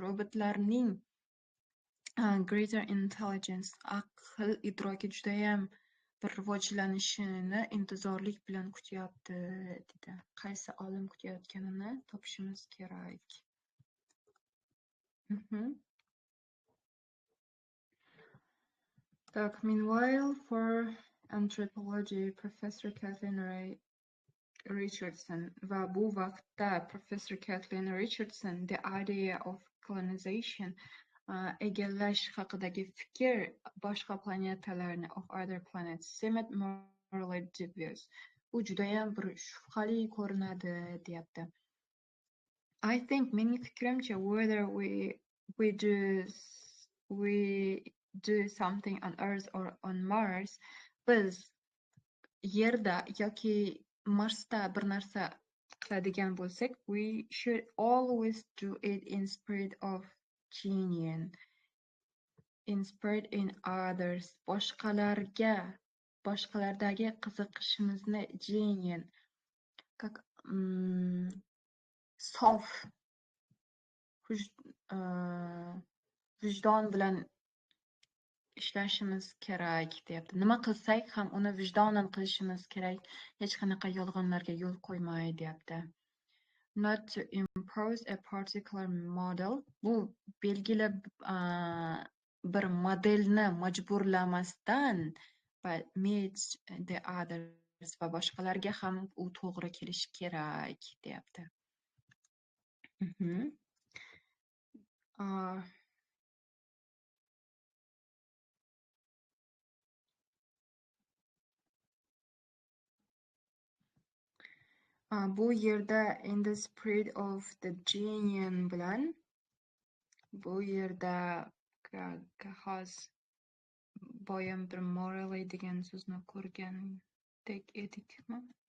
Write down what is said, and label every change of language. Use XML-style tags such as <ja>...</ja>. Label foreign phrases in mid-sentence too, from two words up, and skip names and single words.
<en>Robotlarning greater intelligence,</en> <uz>aql idroki judayam bir rivojlanishini intizorlik bilan kutyapti dedi. Qaysi olim kutayotganini topishimiz kerak. Так,</uz> <en>meanwhile, for anthropology, Professor Kathleen Richardson</en> <uz>va bu vaqtda</uz> <en>Professor Kathleen Richardson the idea of colonization</en> <uz>egallash haqidagi fikr boshqa planetalarni</uz> <en>of other planets seemed morally dubious.</en> <uz>Bu judayam bir shubhali ko'rinadi deyapti.</uz> <en>I think</en> <uz>mening fikrimcha</uz> <en>whether we do something on Earth or on Mars,</en> <uz>biz Yerda yoki Marsda bir narsa qiladigan bo'lsak,</uz> <en>we should always do it in spirit of genuine, in spirit in others.</en> <uz>Boshqalardagi qiziqishimizni genuine, sof vijdon bilan ishlashimiz kerak deyapti. Nima qilsak ham uni vijdonan qilishimiz kerak. Hech qanaqa yolg'onlarga yo'l qo'ymay deyapti.</uz> <en>Not to impose a particular model.</en> <uz>Bu belgili bir modelni majburlamasdan</uz> <en>but meet the others</en> <uz>va boshqalarga ham u to'g'ri kelishi kerak deyapti. Bu yerda</uz> <en>in the spirit of the genuine</en> <uz>bilan bu yerda hozir boyam bir morally degan so'zni ko'rgandek edikmi?</uz>